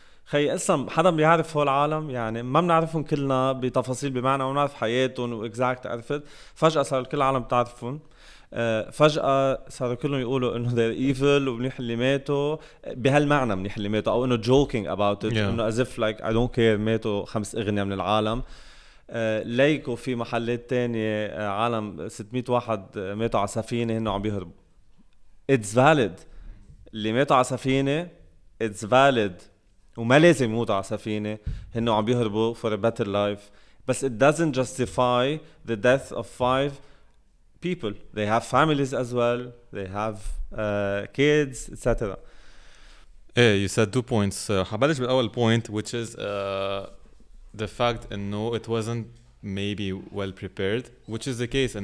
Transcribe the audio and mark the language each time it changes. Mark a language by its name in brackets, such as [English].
[Arabic] خي اصلا حدا بيعرف هول العالم؟ يعني ما بنعرفهم كلنا بتفاصيل، بمعنى ما بنعرف حياتهم واكزاكت. عرفت فجأة صار كل العالم بتعرفهم، فجأة صاروا كلهم يقولوا انه [English] they're evil [Arabic] ومنيح اللي ماتوا بهالمعنى، منيح اللي ماتوا، او انه [English] joking about it. انه as if like I don't care [Arabic] ماتوا 5 أغنياء من العالم. ليكوا في محلات تانية عالم 600 واحد ماتوا على سفينة هنو عم بيهربوا. [English] It's valid. [Arabic] اللي ماتوا على سفينة [English] it's valid، [Arabic] وما لازم يموتوا على سفينة، هنو عم بيهربوا [English] for a better life. بس it doesn't justify the death of 5 people. They have families as well. They have kids, etc. You said 2 points. [Arabic] حبلش بالأول [English] point, which is the fact إنه it wasn't maybe well prepared, which is the case.